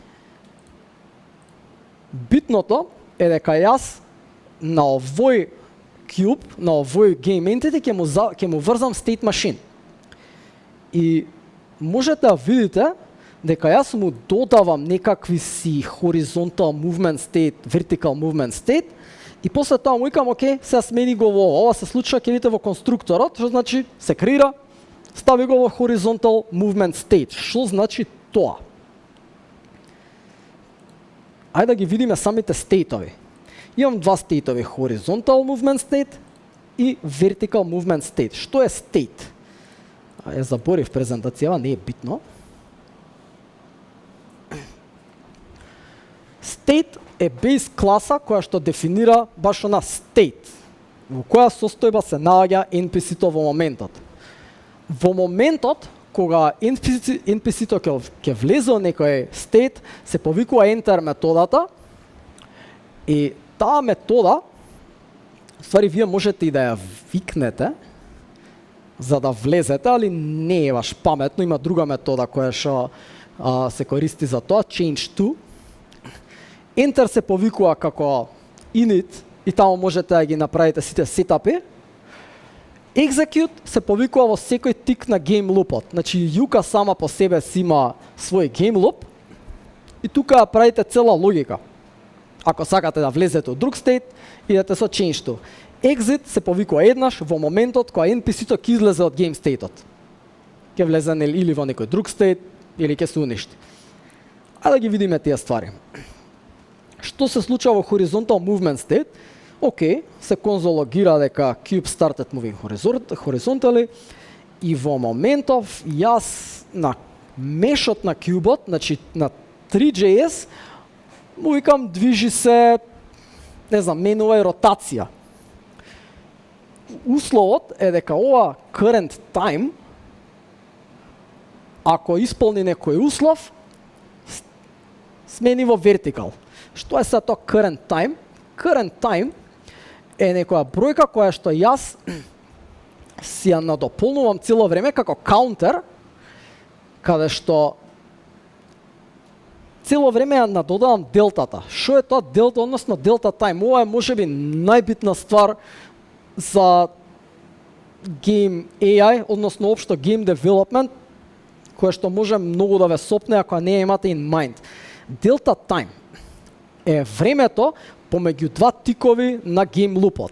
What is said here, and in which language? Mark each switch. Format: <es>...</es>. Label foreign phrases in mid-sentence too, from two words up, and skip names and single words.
<mk>Битното е дека јас на овој Cube, на овој</mk> <en>Game Entity</en> <mk>ќе му врзам</mk> <en>State Machine.</en> <mk>И можете да видите дека јас му додавам некакви си</mk> <en>horizontal movement state, vertical movement state,</en> <mk>и после тоа му викам, окей, сега смени го во ова се случува, ќе видите во конструкторот, што значи се креира, стави го во horizontal movement state. Што значи тоа? Ајде да ги видиме самите стейтови. Имам два стейтови,</mk> <en>horizontal movement state и vertical movement state.</en> <mk>Што е state? Ја заборив презентацијава, не е битно. State е бейс класа која што дефинира баш она state, во која состојба се наоѓа NPC-то во моментот. Во моментот, кога NPC-то ќе влезе во некој state, се повикува enter методата и таа метода, ствари вие можете и да ја викнете за да влезете, али не е баш паметно, има друга метода која што се користи за тоа,</mk> <en>change to.</en> <mk>Enter се повикува како init и таму можете да ги направите сите сетапи. Execute се повикува во секој тик на</mk> <en>game loop-</en> <mk>от. Значи, Юка сама по себе си има свој</mk> <en>game loop</en> <mk>и тука правите цела логика. Ако сакате да влезете во друг стейт, идете со</mk> <en>change to.</en> <mk>Exit се повикува еднаш во моментот кога NPC-то ќе излезе од</mk> <en>game state-</en> <mk>от. Ќе влезе или во некој друг стейт, или ќе се уништи. Ајде да ги видиме тие ствари. Што се случува во</mk> <en>horizontal movement state?</en> <mk>Океј, се конзологира дека</mk> <en>cube started moving horizontally</en> <mk>и во моментов јас на мешот на кубот, значи на 3JS, му викам движи се, не знам, менува и ротација. Условот е дека ова</mk> <en>current time,</en> <mk>ако исполни некој услов, смени во vertical. Што е сега тоа</mk> <en>current time? Current time</en> <mk>е некоја бројка која што јас си ја надополнувам цело време како counter, каде што цело време ја надодавам делтата. Што е тоа делта, односно</mk> <en>delta time?</en> <mk>Ова е можеби најбитна ствар за</mk> <en>game AI,</en> <mk>односно општо</mk> <en>game development,</en> <mk>која што може многу да ве сопне ако не имате</mk> <en>in mind. Delta time</en> <mk>е времето помеѓу два тикови на</mk> <en>game loop-</en> <mk>от.</mk>